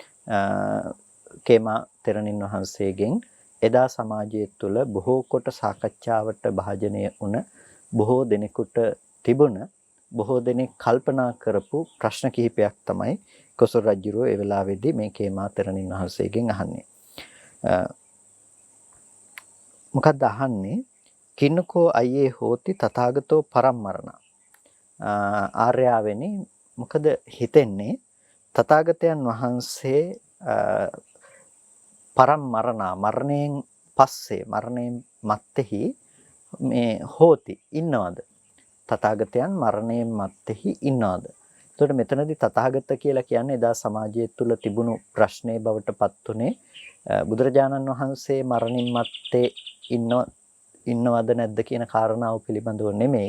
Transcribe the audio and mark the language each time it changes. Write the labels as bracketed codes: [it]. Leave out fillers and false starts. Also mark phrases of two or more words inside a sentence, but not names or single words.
[si] කේමා තෙරණින් වහන්සේගෙන් එදා සමාජය තුළ බොහෝ කොට සාකච්ඡාවට භාජනය වුණ බොහෝ දෙනෙකුට තිබුණ බොහෝ දෙනෙක් කල්පනා කරපු ප්‍රශ්න කිහිපයක් තමයි කොසල් රජුරෝ ඒ වෙලාවේදී මේ කේමා තෙරණින් වහන්සේගෙන් අහන්නේ. මොකක්ද අහන්නේ? [pi] කින්නකෝ අයේ හෝති තථාගතෝ පරම්මරණ. [si] ආර්යාවෙනි මොකද හිතෙන්නේ තථාගතයන් වහන්සේ පරම්මරණ මරණයෙන් පස්සේ මරණයෙන් මත්තේහි මේ හෝති ඉන්නවද? තථාගතයන් මරණයෙන් මත්තේහි ඉන්නවද? එතකොට මෙතනදී තථාගත කියලා කියන්නේ එදා සමාජය තුළ තිබුණු ප්‍රශ්නේ බවට පත් උනේ බුදුරජාණන් වහන්සේ මරණින් මත්තේ ඉන්නවද නැද්ද කියන කාරණාව පිළිබඳව නෙමෙයි.